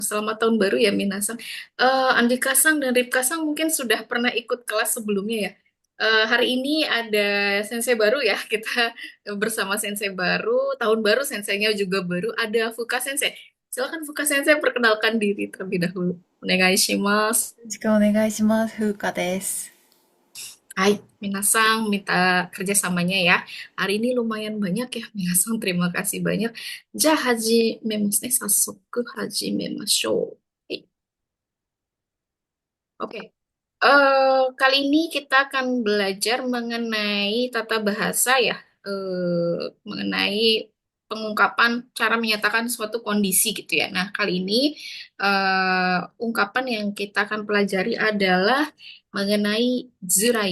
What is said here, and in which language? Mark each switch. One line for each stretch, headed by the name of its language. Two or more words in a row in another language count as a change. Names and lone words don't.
Indonesian: Selamat tahun baru ya Minasang. Andika Sang dan Ripka Sang mungkin sudah pernah ikut kelas sebelumnya ya. Hari ini ada sensei baru ya. Kita bersama sensei baru. Tahun baru senseinya juga baru. Ada Fuka Sensei. Silakan Fuka Sensei perkenalkan diri terlebih dahulu.
Japanese: お願いします. よろしくお願いします。風花です。
Indonesian: Hai, Minasang minta kerjasamanya ya. Hari ini lumayan banyak ya, Minasang. Terima kasih banyak.
Japanese: じゃ、始めますね。早速始めましょう.
Indonesian: Oke. Kali ini kita akan belajar mengenai tata bahasa ya, mengenai pengungkapan cara menyatakan suatu kondisi gitu ya. Nah, kali ini ungkapan yang kita akan pelajari adalah mengenai zurai.